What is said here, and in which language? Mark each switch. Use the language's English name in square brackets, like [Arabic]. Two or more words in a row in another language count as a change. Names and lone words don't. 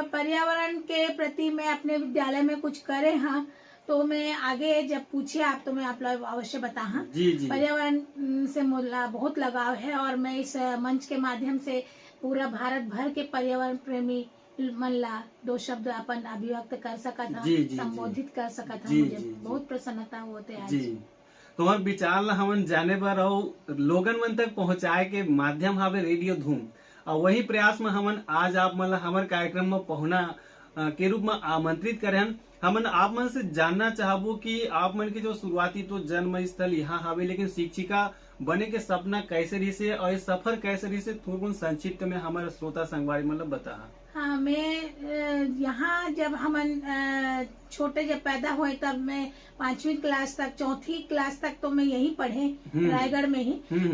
[Chhattisgarhi] पर्यावरण के प्रति मैं अपने विद्यालय में कुछ करे हाँ तो मैं आगे जब पूछे आप तो मैं आप लोग अवश्य बता हाँ। जी। पर्यावरण से मुला बहुत लगाव है और मैं इस मंच के माध्यम से पूरा भारत भर के पर्यावरण प्रेमी मन ला दो शब्द अपन अभिव्यक्त कर सका था, संबोधित कर सका था। मुझे बहुत प्रसन्नता होते आज। जी तुम्हार विचार ला हमन जाने बर और लोगन मन तक पहुँचाए के माध्यम हावे रेडियो धूम और वही प्रयास में हमन आज आप मन हमारे कार्यक्रम में पहुना के रूप में आमंत्रित करे हन। हमन आप मन से जानना चाहबो कि आप मन के जो शुरुआती तो जन्म स्थल यहाँ हावे लेकिन शिक्षिका बने के सपना कैसे रही से और सफर कैसे रही से थोड़ा संक्षिप्त में हमारे श्रोता संगवारी मतलब बता। हाँ मैं यहाँ जब हमन छोटे जब पैदा हुए तब मैं 5वीं क्लास तक 4थी क्लास तक तो मैं यहीं पढ़े रायगढ़ में ही।